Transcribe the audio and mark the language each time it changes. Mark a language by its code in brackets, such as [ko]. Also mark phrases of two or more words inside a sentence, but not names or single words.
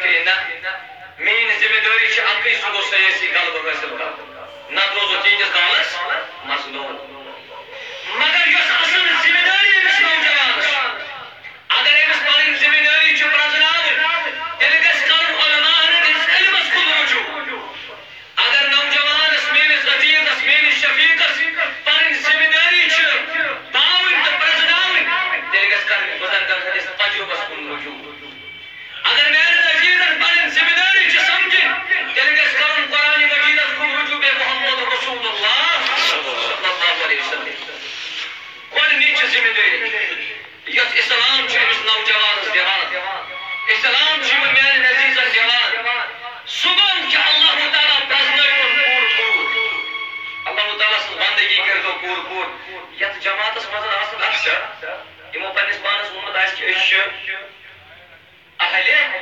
[ks] میری ذمہ داری اکی سہ گو سیاسی غلبہ حاصل کر نت روزو تیتس کالس مظلوم مگر یس اصل ذمہ داری امس نوجوانس اگر امس پنن ذمہ داری پرزناون تیل گژھِ کرُن علماءن ہٕنٛدِس علمس کُن رجوع اگر نوجوانس میٲنِس عزیزس میٲنِس شفیقس پنن ذمہ داری باوٕنۍ تہٕ پرزناوٕنۍ تیل گژھِ کرٕنۍ بزرگن ہٕنٛدِس تجربس کُن رجوع اگر میانٮ۪ن عزیزن پنٕنۍ ذمہ داری سمجھٕنۍ تیٚلہِ گژھِ کرُن قرآنِ مجیدس کُن رجوع بے محمد رسول اللہ [ar] صلی اللہ علیہ وسلم [ks] گۄڈنِچ ذمہ دٲری یۄس اسلام چھُ أمِس نوجوانس دِوان اسلام چھُ یِمن میانٮ۪ن عزیزن دِوان سُہ گوٚو کہِ اللہ تعالیٰ پرٛزنٲوُن پوٗرٕ اللہ تعالیٰ سٕنٛز بندگی کٔرۍتو پوٗرٕ یتھ جماعتس منٛز آسن اکثر یِمو پننِس پانس ووٚنمُت آسہِ کہِ أسۍ چھِ اہلِ